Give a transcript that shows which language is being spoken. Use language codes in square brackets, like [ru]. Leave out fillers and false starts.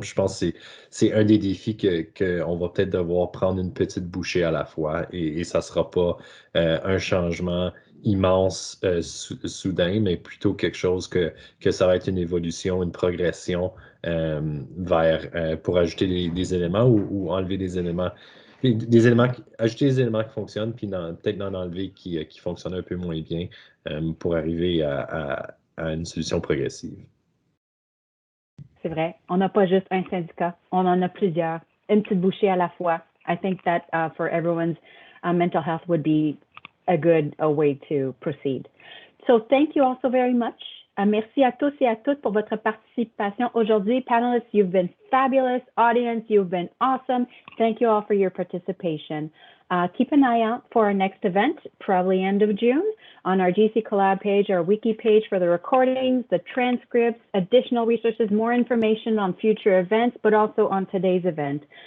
[fr] Puis je pense que c'est un des défis qu'on va peut-être devoir prendre une petite bouchée à la fois, et ça ne sera pas un changement immense soudain, mais plutôt quelque chose que ça va être une évolution, une progression vers pour ajouter des éléments ou enlever des éléments. Ajouter des éléments qui fonctionnent, puis peut-être en enlever qui fonctionnent un peu moins bien pour arriver à une solution progressive. C'est vrai, on n'a pas juste un syndicat, on en a plusieurs, une petite bouchée à la fois. [en] I think that for everyone's mental health would be a good way to proceed. So thank you all so very much. [fr] Merci à tous et à toutes pour votre participation aujourd'hui. [en] Panelists, you've been fabulous. Audience, you've been awesome. Thank you all for your participation. Keep an eye out for our next event, probably end of June, on our GC Collab page, our wiki page for the recordings, the transcripts, additional resources, more information on future events, but also on today's event.